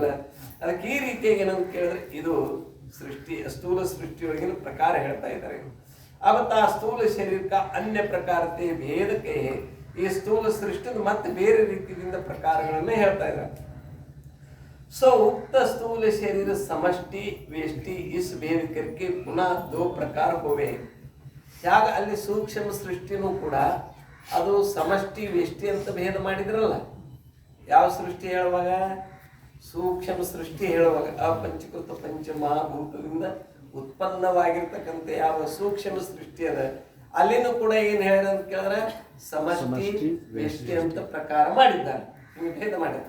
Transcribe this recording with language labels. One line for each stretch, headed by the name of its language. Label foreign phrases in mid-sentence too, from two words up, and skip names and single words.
Kannada: ಅದಕ್ಕೆ ಈ ರೀತಿಯಾಗಿ ಏನಂತ ಕೇಳಿದ್ರೆ ಇದು ಸೃಷ್ಟಿ, ಸ್ಥೂಲ ಸೃಷ್ಟಿಯೊಳಗಿನ ಪ್ರಕಾರ ಹೇಳ್ತಾ ಇದ್ದಾರೆ. ಅವತ್ತ ಆ ಸ್ಥೂಲ ಶರೀರಕ ಅನ್ಯ ಪ್ರಕಾರತೆ ಭೇದಕ್ಕೆ ಈ ಸ್ಥೂಲ ಸೃಷ್ಟಿ ಮತ್ತೆ ಬೇರೆ ರೀತಿಯಿಂದ ಪ್ರಕಾರಗಳನ್ನೇ ಹೇಳ್ತಾ ಇದ್ದಾರೆ.
Hindi: सो उक्त स्थूल शरीर समष्टि वेष्टि इस भेद करके पुनः दो प्रकार होवे.
Kannada: ಯಾಗ ಅಲ್ಲಿ ಸೂಕ್ಷ್ಮ ಸೃಷ್ಟಿನೂ ಕೂಡ ಅದು ಸಮಷ್ಟಿ ವೆಷ್ಟಿ ಅಂತ ಭೇದ ಮಾಡಿದ್ರಲ್ಲ. ಯಾವ ಸೃಷ್ಟಿ ಹೇಳುವಾಗ? ಸೂಕ್ಷ್ಮ ಸೃಷ್ಟಿ ಹೇಳುವಾಗ ಅಪಂಚಕೃತ ಪಂಚಮಹಾಭೂತದಿಂದ ಉತ್ಪನ್ನವಾಗಿರ್ತಕ್ಕಂಥ ಯಾವ ಸೂಕ್ಷ್ಮ ಸೃಷ್ಟಿ ಅದ ಅಲ್ಲಿನೂ ಕೂಡ ಏನ್ ಹೇಳ್ಯಾರ ಅಂತ ಕೇಳಿದ್ರೆ ಸಮಷ್ಟಿ ವೆಷ್ಟಿ ಅಂತ ಪ್ರಕಾರ ಮಾಡಿದ್ದಾರೆ, ಭೇದ ಮಾಡಿದ್ದಾರೆ.